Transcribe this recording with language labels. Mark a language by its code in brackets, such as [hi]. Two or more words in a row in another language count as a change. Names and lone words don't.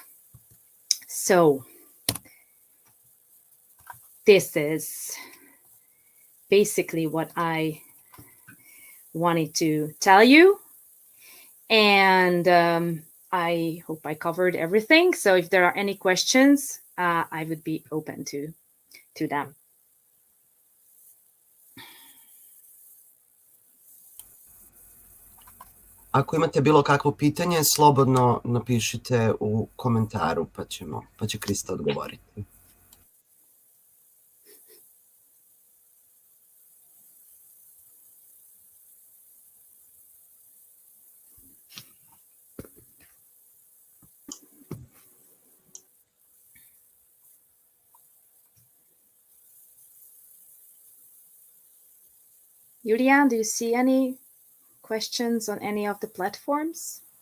[en] So this is basically what I wanted to tell you, and I hope I covered everything. So if there are any questions, I would be open to them. [bs] Ako imate bilo kakvo pitanje, slobodno napišite u komentaru, pa će Krista odgovoriti. [en] Julian, do you see any questions on any of the platforms?